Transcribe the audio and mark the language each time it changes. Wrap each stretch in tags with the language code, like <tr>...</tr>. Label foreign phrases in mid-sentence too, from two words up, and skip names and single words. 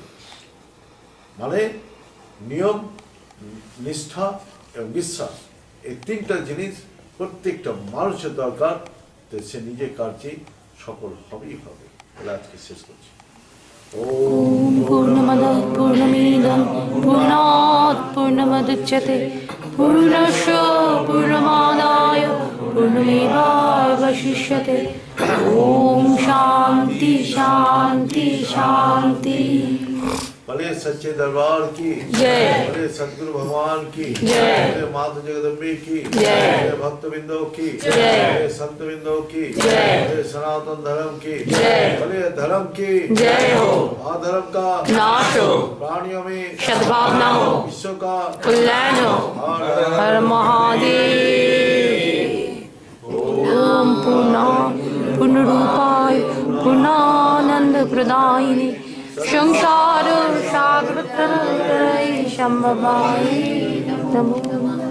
<bn>মানে নিয়ম, নিষ্ঠা এবং বিশ্বাস, এই তিনটা জিনিস প্রত্যেকটা মানুষের দরকার। তো সে নিজের কার্যে সফল হবেই হবে। তাহলে আজকে শেষ করছি।</bn> <sa>ওম পূর্ণমদঃ পূর্ণমিদং পূর্ণাৎ পূর্ণমুদচ্যতে পূর্ণস্য পূর্ণমাদায় পূর্ণমেবাবশিষ্যতে। ओम शांति शांति शांति।</sa> <hi>भले सच्चे दरबार की जय, भले सतगुरु भगवान की जय, भले माता जगदम्बे की जय, भले भक्त बिंदो की जय, भले संत बिंदो की जय, भले सनातन धर्म की जय, भले धर्म की जय हो, अधर्म का नाश हो, प्राणियों में सद्भावना हो, विश्व का कल्याण हो। हर महादेव।</hi> <sa>ओम पूर्णरूपाय पूर्णानंद प्रदायिने संसार सागर तरय संभवाय नमो।</sa>